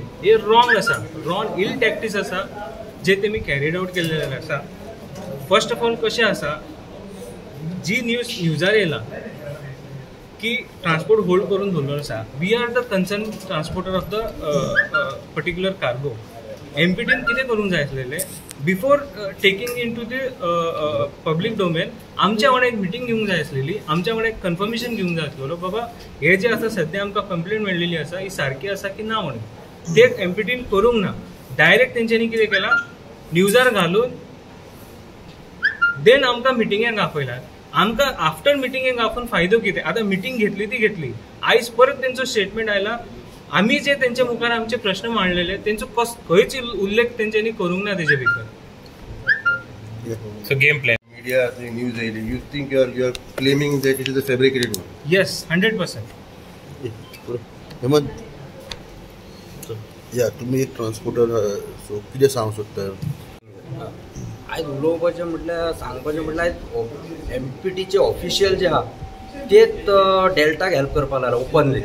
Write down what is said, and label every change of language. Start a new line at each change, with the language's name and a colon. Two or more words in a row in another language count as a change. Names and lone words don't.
Konkani: हे रॉंग आसा,
English: wrong ill tactics
Konkani: आसा जे तेमी
English: carried out
Konkani: केल्लेले आसा.
English: first of all
Konkani: कशें आसा, जी न्यूजार येयला की
English: transport hold
Konkani: करून दवरलो आसा,
English: we are the concern transporter of the particular cargo.
Konkani: एमपीटीन कितें करूंक जाय आसलेलें,
English: before taking in to the public domain
Konkani: आमच्या वांगडा एक मिटींग घेवंक जाय आसलेली, आमच्या वांगडा एक कन्फर्मेशन घेवंक जाय आसलेलो बाबा हे जे आसा सद्या आमकां कंप्लेंट मेळिल्ली आसा ही सारकी आसा की ना म्हणून. ते एमपीटीन करूंक ना. डायरेक्ट तेंच्यांनी कितें केलां, न्यूजार घालून देन आमकां मिटिंगेक आपयल्यात. आमकां आफ्टर मिटिंगेक आपूण फायदो कितें? आतां मिटींग घेतली ती घेतली, आयज परत तेंचो स्टेटमेंट आयला. आमी जे तेंच्या मुखार आमचे प्रश्न मांडलेले तेंचो खंयच उल्लेख तेंच्यांनी करूंक ना तेजे भितर.
English: So game plan. Media news aid. You think you are claiming that it is a fabricated one? Yes, 100%.
Konkani: हेमंत, या तुम्ही एक ट्रान्सपोर्टर सो कितें सांगूंक सोदता? आयज उलोवपाचें म्हटल्यार सांगपाचें म्हटल्यार आयज एमपीटीचे ऑफिशियल जे आहा तेच डेल्टाक हेल्प करपाक लागला ओपनली.